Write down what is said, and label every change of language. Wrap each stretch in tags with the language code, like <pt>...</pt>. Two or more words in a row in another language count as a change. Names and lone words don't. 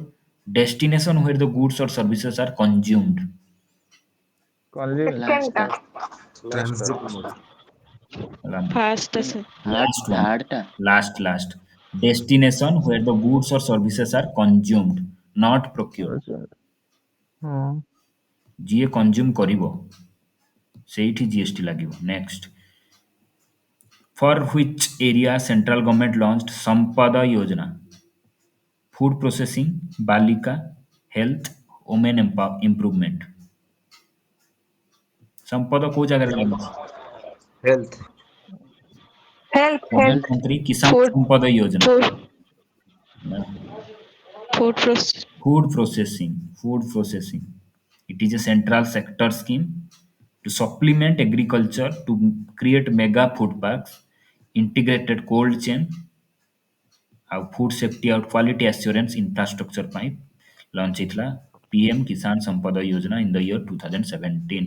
<en>Destination where the goods or services are consumed. Consumed. Last. Second. Transit mode. First, sir. Last one. Third ta. Last. Destination where the goods or services are consumed, not procured. Consumed. Hmm.</en> <or>ଯିଏ କନଜ୍ୟୁମ୍ କରିବ ସେଇଠି GST ଲାଗିବ.</or> <en>Next. For which area central government launched Sampada Yojana? Food processing, Balika, health, women improvement.</en> <or>Sampada କୋଉ ଜାଗାରେ ଲାଗିଛି?</or> <en>Health. Health. Health.</en> <or>ପ୍ରଧାନମନ୍ତ୍ରୀ କିଷାନ</or> <en>Food.</en> <or>ସମ୍ପଦ ଯୋଜନା.</or> <en>Food. Food process. Food processing. It is a central sector scheme to supplement agriculture to create mega food parks, integrated cold chain, ଆଉ food safety ଆଉ quality assurance infrastructure ପାଇଁ launch ହେଇଥିଲା PM Kisan Sampada Yojana in the year 2017.</en>